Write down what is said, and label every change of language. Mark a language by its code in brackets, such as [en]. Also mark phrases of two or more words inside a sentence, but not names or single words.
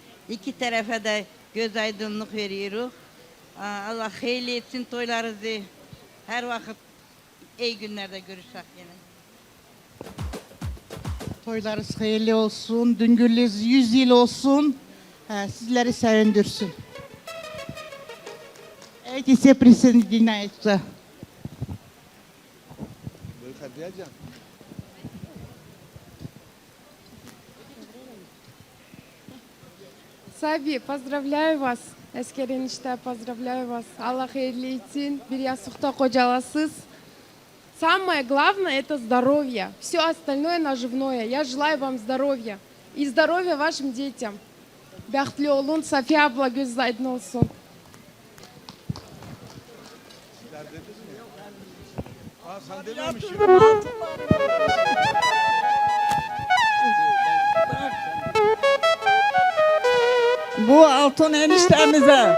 [tr] İki tarafa da göz aydınlık veriyoruz. Allah hayırlı etsin toylarınızı. Her vakit iyi günlerde görüşmek yine. Toylarınız hayırlı olsun. Düngülünüz 100 yıl olsun. Sizleri sevindirsin. [ru] Эти все присоединяются. Sabi, поздравляю вас. Esker enişte, поздравляю вас. [tr] Allah hayırlı etsin. Bir yastıkta kocalasız. [ru] Самое главное это здоровье. Все остальное наживное. Я желаю вам здоровья. И здоровья вашим детям. [tr] Бәхтлі olun, Safiye abla göz aydın olsun. Bu altın eniştemize.